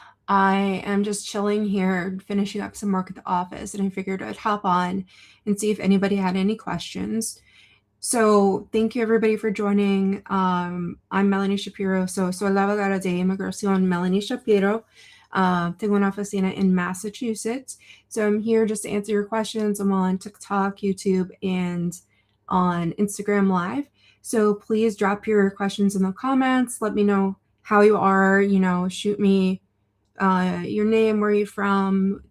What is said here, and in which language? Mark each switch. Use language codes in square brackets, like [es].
[en] I am just chilling here, finishing up some work at the office, and I figured I'd hop on and see if anybody had any questions. So, thank you everybody for joining. I'm Melanie Shapiro. [es] Soy la abogada de inmigración Melanie Shapiro. Tengo una oficina [en] in [es] Massachusetts. [en] So, I'm here just to answer your questions. I'm on TikTok, YouTube, and on Instagram Live. So please drop your questions in the comments. Let me know how you are. Shoot me your name, where you're from.